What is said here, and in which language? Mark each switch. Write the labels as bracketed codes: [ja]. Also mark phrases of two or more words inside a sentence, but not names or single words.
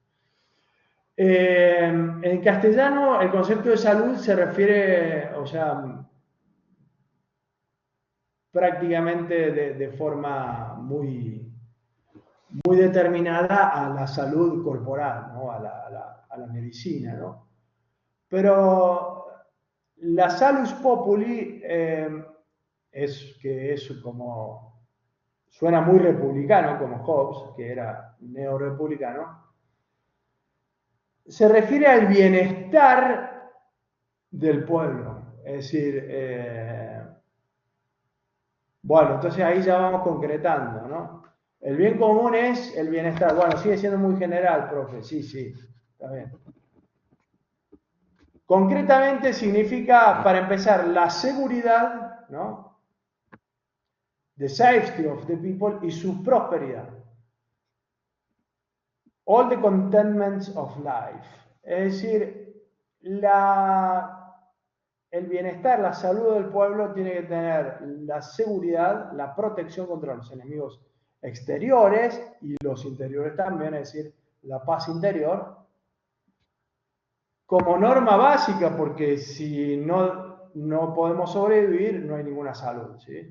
[es] En castellano, el concepto de salud se refiere, o sea, prácticamente de forma muy determinada a la salud corporal, ¿no? a la medicina, ¿no? Pero la [la] salus populi [es] es como, suena muy republicano, como Hobbes, que era neorepublicano, se refiere al bienestar del pueblo. Es decir, bueno, entonces ahí ya vamos concretando, ¿no? El bien común es el bienestar. Bueno, sigue siendo muy general, profe. Sí, está bien. Concretamente significa, para empezar, la seguridad, ¿no? [en] The safety of the people [es] y su prosperidad. [en] All the contentments of life. [es] Es decir, el bienestar, la salud del pueblo tiene que tener la seguridad, la protección contra los enemigos exteriores y los interiores también, es decir, la paz interior, como norma básica, porque si no podemos sobrevivir, no hay ninguna salud, ¿sí?